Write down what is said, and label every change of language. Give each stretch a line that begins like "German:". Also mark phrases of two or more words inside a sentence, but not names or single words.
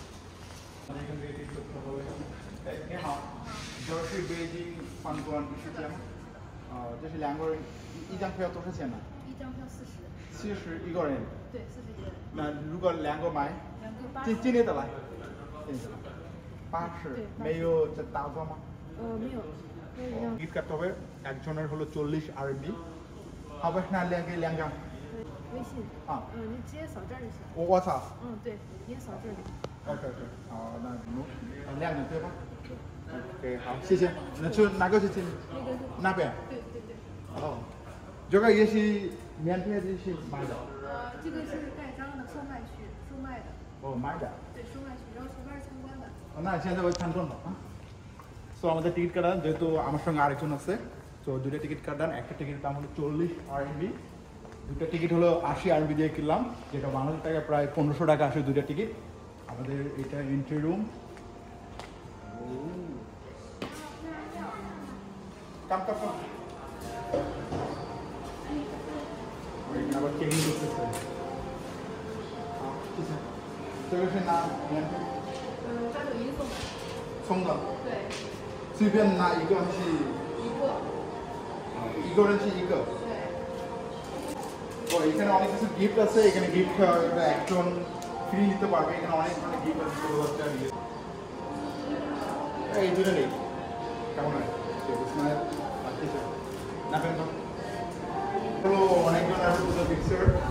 Chinese: 这是2个人一张票多少钱呢？一张票40 一个人。对，40元。那如果2个买，今天的来，80，没有这打折吗？没有。
Bangla: টিকিট কাটতে হবে। একজনের হলো 40 RMB。হবে না
Chinese: 两张。微信。你直接扫这儿就行。我扫。对，直接扫这里。 OK，好，那亮的对吧？OK，好，谢谢。那去哪个去进？那边。对。哦，这个也是免费的，是买的。这个是盖章的售卖区，售卖的。哦，买的。对，售卖区，然后前面是参观的。那现在我参观了啊。
Bangla: সো আমাদের টিকিট কাটান, যেহেতু আমার সঙ্গে আরেকজন আছে, তো দুটো টিকিট কাটান। একটা টিকিট দাম হলো 40 RMB, দুটো টিকিট হলো 80 RMB দিয়ে কিনলাম, যেটা বাংলাদেশ টাকা প্রায় 1500 টাকা আসে দুটো টিকিট। আমাদের এটা
English: entry room.
Bangla: কাম আবার চেকিং করতেছে।
Chinese: 这个是拿免费。 3种1送的。送的。对。随便拿一个是。一个人是一个。对。
Bangla: এখানে অনেক কিছু গিফট আছে। এখানে গিফট একজন ফ্রি নিতে পারবে। এখানে অনেক ধরনের গিফট আছে। এই দুটো নেই কেমন হয়? না পেন হলো অনেকজন আছে দুটো পিকচার।